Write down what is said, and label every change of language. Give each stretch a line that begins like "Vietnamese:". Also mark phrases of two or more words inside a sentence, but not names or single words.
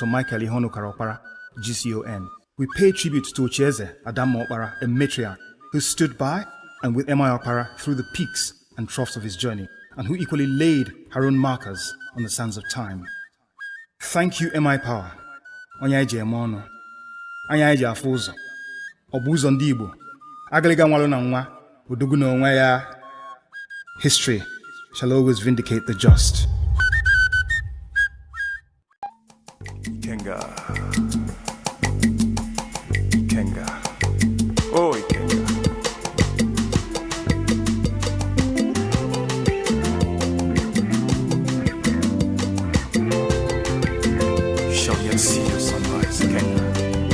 English: Michael Iheonukara Okpara, GCON. We pay tribute to Ochieze Adamu Okpara, a matriarch who stood by and with M.I. Okpara through the peaks and troughs of his journey and who equally laid her own markers on the sands of time. Thank you, MI Power.
Igbo: Onye eji eme ọnụ, anya eji afụ ụzọ, ọ bụ ụzọ ndị Igbo, agịlịga nwalụ na nwa, odogwu na onwe ya.
English: History shall always vindicate the just. Ikenga. Ikenga. Oh, Ikenga. You shall yet see your sunrise, Ikenga.